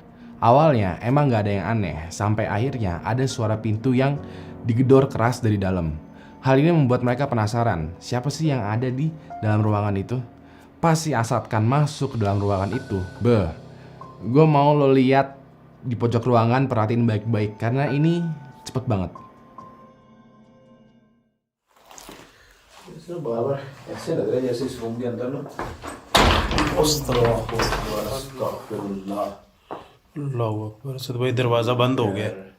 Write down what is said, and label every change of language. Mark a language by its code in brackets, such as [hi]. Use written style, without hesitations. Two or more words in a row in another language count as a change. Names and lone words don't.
[id] Awalnya emang gak ada yang aneh, sampai akhirnya ada suara pintu yang digedor keras dari dalam. Hal ini membuat mereka penasaran, siapa sih yang ada di dalam ruangan itu? Pas si Asad Khan masuk ke dalam ruangan itu, gue mau lo lihat di pojok ruangan, perhatiin baik-baik karena ini cepet banget. [hi] ऐसे लग रहा है जैसे इस रूम के अंदर ना अस्तगफिरुल्लाह [ar] الله أكبر. [hi] असद भाई दरवाज़ा बंद हो गया।